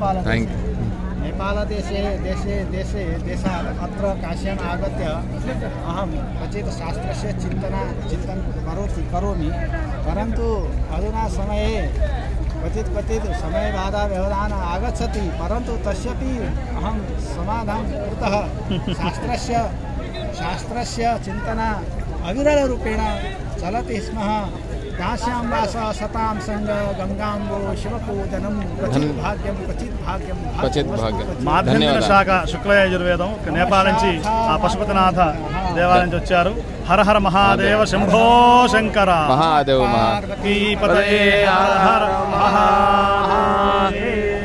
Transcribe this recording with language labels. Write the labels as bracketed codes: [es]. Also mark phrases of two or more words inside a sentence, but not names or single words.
[sa] देशात् अत्र काश्याम् आगत्य अहं क्वचित् शास्त्रस्य चिन्तनं करोमि, परन्तु अधुना समये क्वचित् समयबाधा व्यवधान आगच्छति, परन्तु तस्यापि अहं समाधानं कृतः. शास्त्रस्य चिन्तना अविरलरूपेण चलति स्म. काश्यां वास सतां संग गंगांबो शिवपूजनं क्वचित् भाग्यं [te] మాధ్యమిక శాఖ శుక్లయజుర్వేదం నేపాల్ నుంచి ఆ పశుపతినాథ దేవాలయం నుంచి వచ్చారు. [sa] హర హర మహాదేవ శంభో శంకర మహాదేవ పార్వతీ పతయే హర హర మహాదేవ.